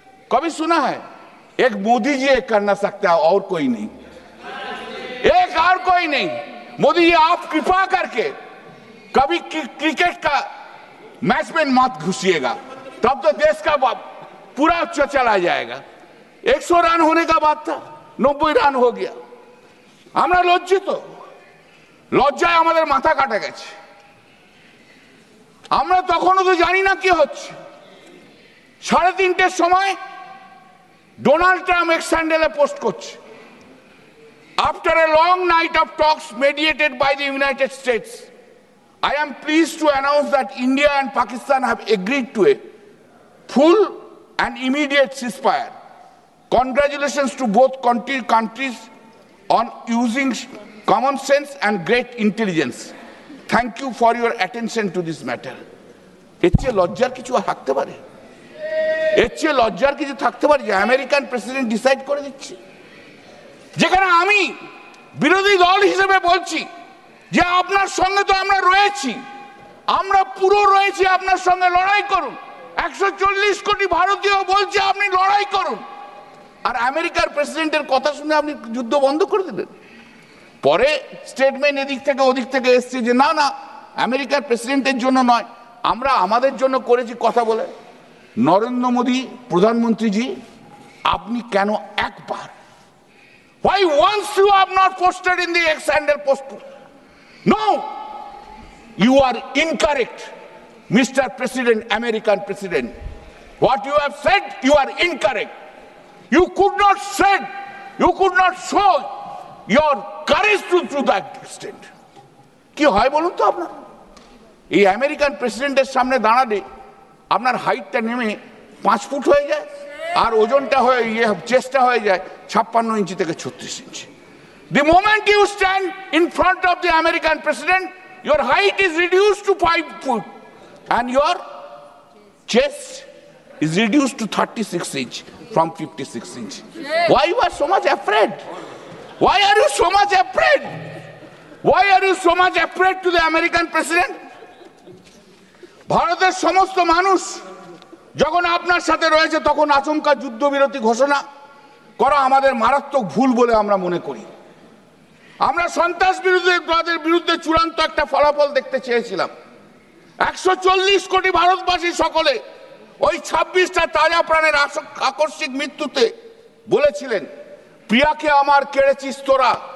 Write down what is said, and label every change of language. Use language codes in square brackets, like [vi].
[hi] कभी सुना है एक मोदी जी एक कर ना सकता और कोई नहीं, एक और कोई नहीं। मोदी जी आप कृपा करके कभी क्रिकेट का मैच में मत घुसिएगा, तब तो देश का पूरा चला जाएगा। 100 রান होने का बात था, 90 রান हो गया। [bn] আমরা লজ্জিত, লজ্জায় আমাদের মাথা কাটা গেছে। আমরা তখনও তো জানি না কি হচ্ছে। 3:30টার সময় ডোনাল্ড ট্রাম্প এক্স হ্যান্ডেলে পোস্ট করছে, [en] after a long night of talks mediated by the United States, I am pleased to announce that India and Pakistan have agreed to a full and immediate ceasefire. Congratulations to both countries on using common sense and great intelligence. Thank you for your attention to this matter. [bn] এর চেয়ে লজ্জার কিছু থাকতে পারে? এর চেয়ে লজ্জার কিছু থাকতে পারে যে আমেরিকান প্রেসিডেন্ট ডিসাইড করে দিচ্ছে? যেখানে আমি বিরোধী দল হিসেবে বলছি যে আপনার সঙ্গে তো আমরা রয়েছি, আমরা পুরো রয়েছি, আপনার সঙ্গে লড়াই করুন। 140 কোটি ভারতীয় বলছে আপনি লড়াই করুন, আর আমেরিকার প্রেসিডেন্টের কথা শুনে আপনি যুদ্ধ বন্ধ করে দিলেন। পরে স্টেটমেন্ট এদিক থেকে ওদিক থেকে এসছে যে না না আমেরিকার প্রেসিডেন্টের জন্য নয়, আমরা আমাদের জন্য করেছি কথা বলে। নরেন্দ্র মোদী প্রধানমন্ত্রী জি, আপনি কেন একবার, [en] why once you have not posted in the ex-handle post? No, you are incorrect, Mr. President, American President. What you have said, you are incorrect. You could not said, you could not show your courage to that extent. [bn] কি হয় বলুন তো আপনার? এই American প্রেসিডেন্টের সামনে দাঁড়ালে আপনার হাইটটা নেমে 5 ফুট হয়ে যায় আর ওজনটা হয়ে চেস্টটা হয়ে যায় 56 ইঞ্চি থেকে 36 ইঞ্চি। [en] The moment you stand in front of the American president, your height is reduced to 5 foot and your chest is reduced to 36 inch from 56 inch. Why you are so much afraid? Why are you so much afraid? Why are you so much afraid to the American president? [bn] ভারতের সমস্ত মানুষ যখন আপনার সাথে রয়েছে তখন আচমকা যুদ্ধবিরতি ঘোষণা করা আমাদের মারাত্মক ভুল বলে আমরা মনে করি। আমরা সন্ত্রাসবাদের বিরুদ্ধে চূড়ান্ত একটা ফলাফল দেখতে চেয়েছিলাম। 140 কোটি ভারতবাসী সকলে ওই 26টা তাজা প্রাণের আকস্মিক মৃত্যুতে বলেছিলেন প্রিয়াকে আমার কেড়েছিস তোরা,